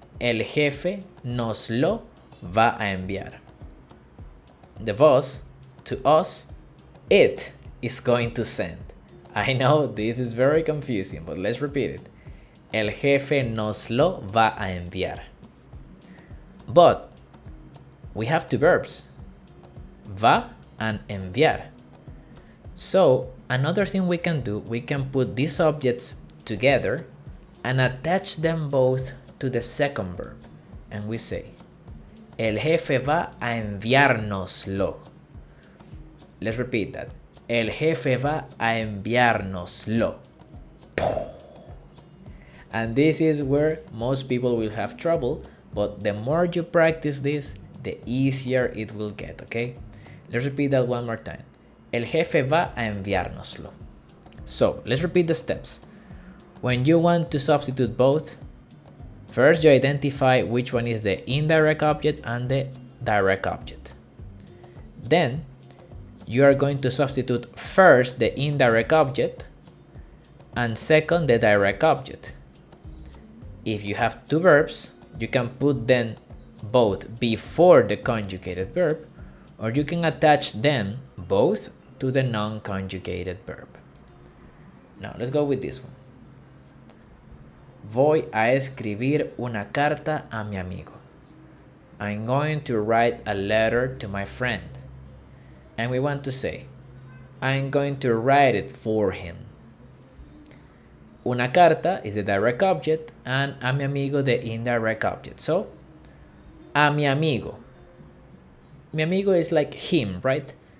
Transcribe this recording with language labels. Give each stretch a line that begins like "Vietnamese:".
Spanish: El jefe nos lo va a enviar.
English: The boss, to us, it is going to send. I know this is very confusing, but let's repeat it.
Spanish: El jefe nos lo va a enviar.
English: But we have two verbs, va and enviar. So another thing we can do, we can put these objects together and attach them both to the second verb. And we say,
Spanish: el jefe va a enviárnoslo.
English: Let's repeat that.
Spanish: El jefe va a enviárnoslo.
English: And this is where most people will have trouble, but the more you practice this, the easier it will get, okay? Let's repeat that one more time.
Spanish: El jefe va a enviárnoslo.
English: So, let's repeat the steps. When you want to substitute both, First, you identify which one is the indirect object and the direct object. Then, you are going to substitute first the indirect object and second the direct object. If you have two verbs, you can put them both before the conjugated verb, or you can attach them both to the non-conjugated verb. Now, let's go with this one.
Spanish: Voy a escribir una carta a mi amigo.
English: I'm going to write a letter to my friend. And we want to say, I'm going to write it for him. Una carta is the direct object and
Spanish: a mi amigo
English: the indirect object. So,
Spanish: a mi amigo.
English: Mi amigo is like him, right?